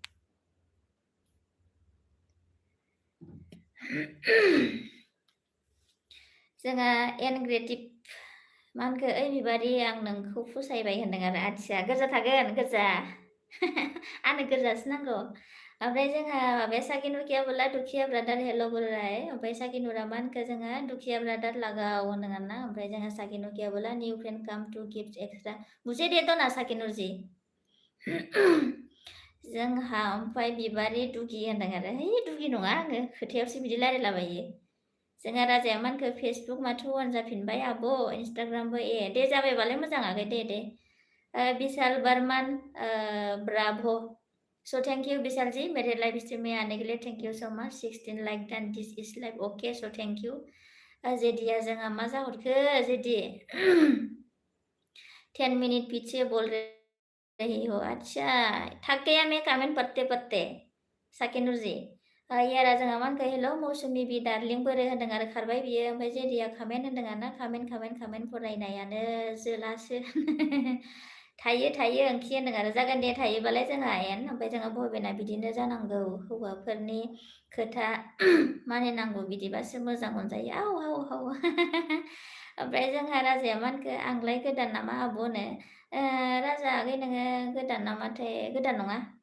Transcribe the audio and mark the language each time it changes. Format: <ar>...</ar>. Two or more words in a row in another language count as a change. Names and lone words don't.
<brx>जोंहा एनग्रेटिभ मा होनखो ओइ बिबारि आं नोंखौ फसायबाय होनदों आरो आथिया गोजा थागोन गोजा आंनो गोजासो नांगौ ओमफ्राय जोंहा माबाया साकिनुर</brx> <hi>किया बोला</hi> <brx>दुखिया ब्रादार हेल' बोलाय ओमफ्राय साकिनुरा मा होनखो जोङो दुखिया ब्रादार लागाव होनदों आरोना ओमफ्राय जोंहा साकिनुर</brx> <hi>किया बोला</hi> <en>new friend come to gift extra</en> <hi>मुझे दे दो ना</hi> <brx>साकिनुर जी जोंहा ओमफ्राय बिबारि दुगि होनदों आरो है दुगि नङा आङो खोथायावसो बिदि रायलायलाबायो जोंहा राजाया मानखो फेसबुक माथो अन जाफिनबाय आब' इन्सटाग्रामबो दे जाबायबालाय मोजां आगै दे विशाल बर्मान ब्राभ</brx> <hi>सो थैंक यू विशाल जी मेरे लाइव स्ट्रीम में आने के लिए</hi> <en>thank you so much 16 like done this is live okay so thank you</en> <brx>जेदिया जोंहा मा जाहरखो जेदि</brx> <hi>10 मिनट पीछे बोल रही हो अच्छा थक गया मैं कमेंट पढ़ते साकिनुर जी</hi> <brx>यारा जोंहा मा होनखो हेल' मौसुमि बि दार्लिं बोरै होनदों आरो खारबाय बियो ओमफ्राय जेदिया कामेन्ट होनदों आरोना कामेन्ट फरायनायानो जोलासो थायो ओंखि होनदों आरो जागोन दे थायोबालाय जोंहा ओमफ्राय जोंहा बबेना बिदिनो जानांगौ हौवाफोरनि खोथा मानिनांगौ बिदिबासो मोजां मोनजायो आव ओमफ्राय जोंहा राजाया मा होनखो आंलाय गोदान नामा आब'नो राजा आगै नोङो गोदान नामाथाय गोदान नङा</brx>